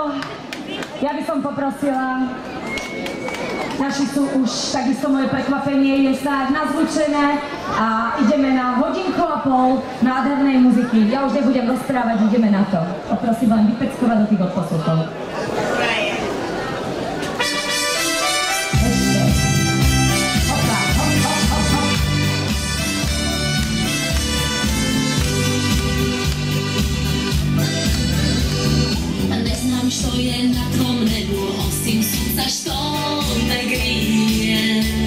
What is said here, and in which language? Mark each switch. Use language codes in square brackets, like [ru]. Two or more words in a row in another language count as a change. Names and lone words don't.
[sk] Ja by som poprosila, naši sú už, takisto moje prekvapenie je snáď nazvučené a ideme na hodinku a pol nádhernej muziky. Ja už nebudem rozprávať, ideme na to. Poprosím len vypeckovať do tých odposlúchov. [hr] Što je na tvom nebu osim sunca što me grije.